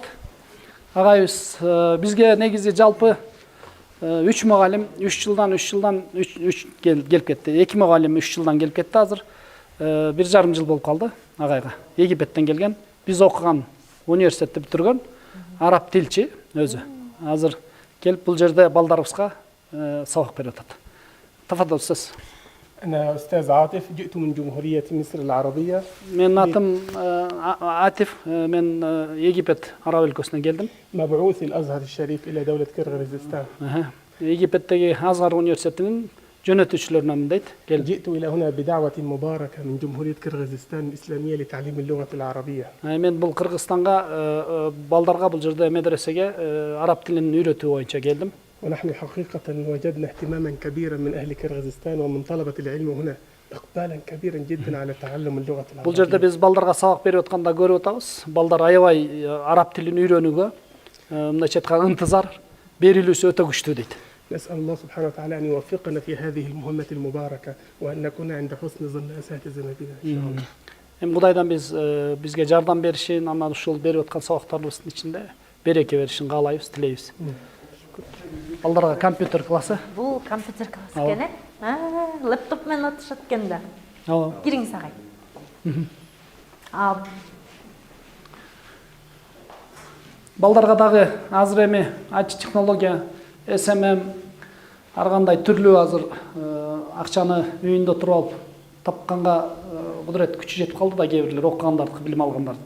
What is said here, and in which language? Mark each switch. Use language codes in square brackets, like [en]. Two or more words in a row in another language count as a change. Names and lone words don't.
[ky] Агайыбыз бизге негизи жалпы 3 мугалим 3 жылдан келип кетти. 2 мугалим 3 жылдан келип кетти азыр. 1,5 жыл болуп калды агайга. Египеттен келген. Биз окуган университетти бүтүргөн араб тилчи өзү. Азыр келип бул жерде балдарыбызга сабак берип атат. Тафаддал сиз. [ar] أنا أستاذ عاطف جئت من جمهورية مصر العربية. [ky] Мен атым Атиф, мен Египет араб өлкөсүнөн келдим. [ar] مبعوث الأزهر الشريف إلى دولة كرغيزستان. [ky] Египеттеги Азгар университетинин жөнөтүүчүлөрүнөн дейт. [ar] جئت إلى هنا بدعوة مباركة من جمهورية كرغيزستان الإسلامية لتعليم اللغة العربية. [ky] Мен бул Кыргызстанга балдарга бул жерде медресеге араб тилин үйрөтүү боюнча келдим. [ar] ونحن حقيقة وجدنا اهتماما كبيرا من أهل كرغيزستان ومن طلبة العلم هنا إقبالا كبيرا جدا على تعلم اللغة العربية. [ky] Бул жерде биз балдарга сабак берип атканда көрүп атабыз. Балдар аябай араб тилин үйрөнүүгө мындайча айтканда ынтызар берилүүсү өтө күчтүү дейт. [ar] نسأل الله سبحانه وتعالى أن يوفقنا في هذه المهمة المباركة وأن نكون عند حسن ظن أساتذتنا بنا إن شاء الله. [ky] Кудайдан бизге жардам беришин, анан ушул берип аткан сабактарыбыздын ичинде береке беришин каалайбыз, тилейбиз. Балдарга компьютер классы. Бул компьютер классы экен э? Лэптоп менен отушат экен да. Кириңиз агай. Балдарга дагы азыр эми IT технология, SMM ар кандай түрлүү азыр акчаны үйүндө туруп алып тапканга кудурет күчү жетип калды да кээ бирлер окугандардыкы, билим алгандардыкы.